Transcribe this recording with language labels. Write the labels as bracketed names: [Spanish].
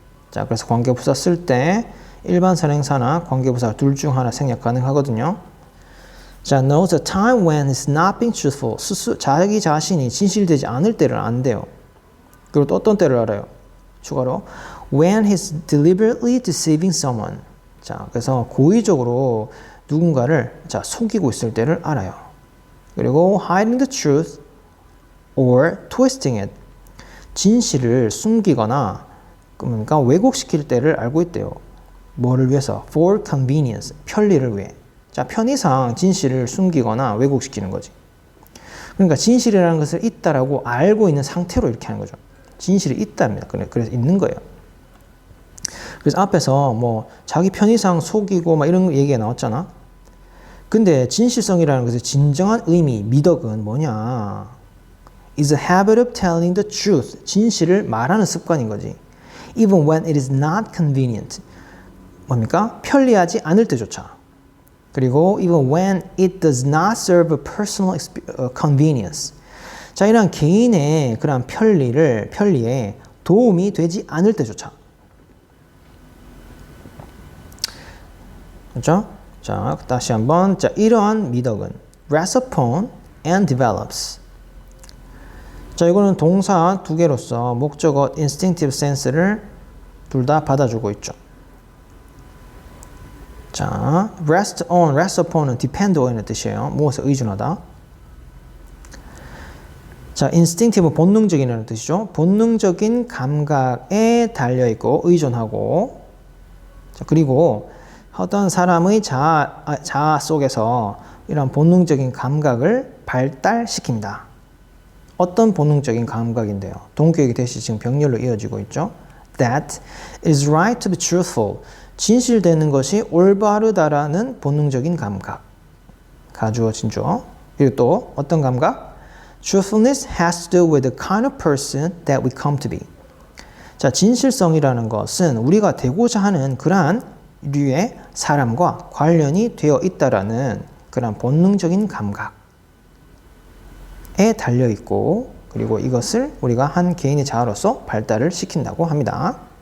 [Korean] 자, 그래서 관계부사 쓸 때 일반 선행사나 관계부사 둘 중 하나 생략 가능하거든요. 자, [English] knows the time when he's not being truthful. [Korean] 자기 자신이 진실되지 않을 때를 안대요. 그리고 또 어떤 때를 알아요? 추가로 [English] when he's deliberately deceiving someone. [Korean] 자, 그래서 고의적으로 누군가를 속이고 있을 때를 알아요. 그리고 [English] hiding the truth or twisting it. [Korean] 진실을 숨기거나 그러니까 왜곡시킬 때를 알고 있대요. 뭐를 위해서? [English] For convenience. [Korean] 편리를 위해. 자, 편의상 진실을 숨기거나 왜곡시키는 거지. 그러니까 진실이라는 것을 있다라고 알고 있는 상태로 이렇게 하는 거죠. 진실이 있답니다. 그래서 있는 거예요. 그래서 앞에서 뭐 자기 편의상 속이고 막 이런 얘기가 나왔잖아. 근데 진실성이라는 것의 진정한 의미, 미덕은 뭐냐? [English] is a habit of telling the truth. [Korean] 진실을 말하는 습관인 거지. [English] Even when it is not convenient. [Korean] 뭡니까? 편리하지 않을 때조차. 그리고 [English] even when it does not serve a personal convenience. [Korean] 자, 이런 개인의 그런 편리에 도움이 되지 않을 때조차. 그렇죠? 자, 다시 한번. 자, 이러한 미덕은 [English] rests upon and develops. [Korean] 자, 이거는 동사 두 개로서 목적어 instinctive sense를 둘 다 받아주고 있죠. 자, rest on, rest upon은 depend on의 뜻이에요. 무엇에 의존하다. 자, instinctive는 본능적이라는 뜻이죠. 본능적인 감각에 달려있고 의존하고. 자, 그리고 어떤 사람의 자아 속에서 이런 본능적인 감각을 발달시킨다. 어떤 본능적인 감각인데요. 동격이 대시 지금 병렬로 이어지고 있죠. [English] That is right to be truthful. [Korean] 진실되는 것이 올바르다라는 본능적인 감각. 가주어진죠. 그리고 또 어떤 감각? [English] Truthfulness has to do with the kind of person that we come to be. [Korean] 자, 진실성이라는 것은 우리가 되고자 하는 그러한 류의 사람과 관련이 되어 있다라는 그런 본능적인 감각에 달려 있고, 그리고 이것을 우리가 한 개인의 자아로서 발달을 시킨다고 합니다.